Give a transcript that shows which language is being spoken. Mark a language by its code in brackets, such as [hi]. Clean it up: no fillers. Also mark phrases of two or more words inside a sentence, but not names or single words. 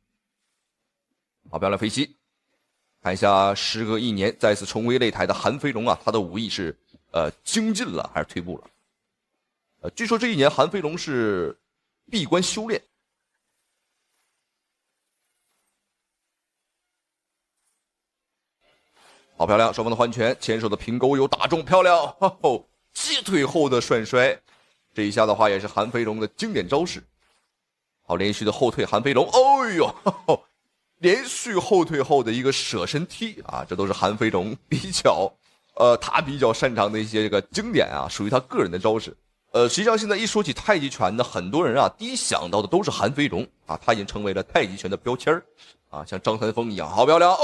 [zh] 好，不要來分析，看一下時隔1年再次重回擂台的韓飛龍啊，他的武藝是精進了還是退步了？據說這1年韓飛龍是閉關修煉。好漂亮，双方的換拳，前手的平勾有打中，漂亮！击腿後的涮摔，這一下的話也是韓飛龍的經典招式。好，連續的後退，韓飛龍，哎呦，連續後退後的一個捨身踢啊，這都是韓飛龍他比較擅長的一些這個經典啊，屬於他個人的招式。實際上現在一說起太極拳呢，很多人啊第一想到的都是韓飛龍啊，他已經成為了太極拳的標籤啊，像張三豐一樣，好漂亮！